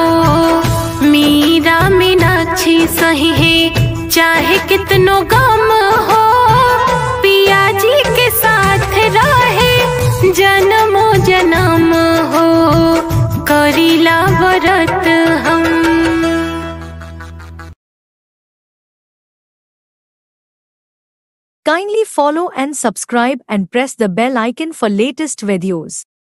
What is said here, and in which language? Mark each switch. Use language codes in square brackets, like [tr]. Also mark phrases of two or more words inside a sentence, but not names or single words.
[bho] मीरा मीनाक्षी सही है चाहे कितनो गम हो, पिया जी के साथ रहे जन्मो जन्म हो, करिला व्रत हम। [en] Kindly follow and subscribe and press the bell icon for latest videos.